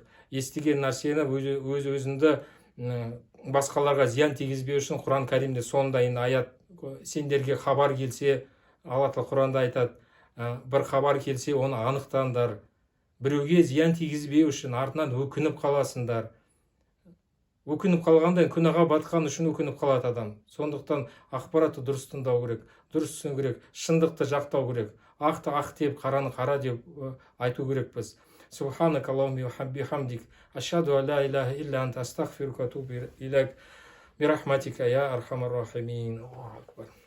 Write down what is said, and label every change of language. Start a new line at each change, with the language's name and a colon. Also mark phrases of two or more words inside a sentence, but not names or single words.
Kazakh: Естіген нәрсені өзіңді басқаларға зиян тигізбеу үшін Құран Кәрімде сондай аят, сендерге хабар келсе, Алла тағала Құранда айтады, бір хабар келсе оны анықтаңдар, біреуге зиян тигізбеу үшін артынан өкініп қаласыңдар. Өкініп қалғанда күнәға батқан үшін өкініп қалады адам. Сондықтан ақпаратты дұрыс тыңдау керек, дұрыс түсіну керек, шындықты жақтау керек. Ақты ақ деп, қараны қара деп айту керекпіз.
Arabic: سبحانك اللهم وبحمدك، أشهد أن لا إله إلا أنت، أستغفرك وأتوب إليك، برحمتك يا أرحم الراحمين.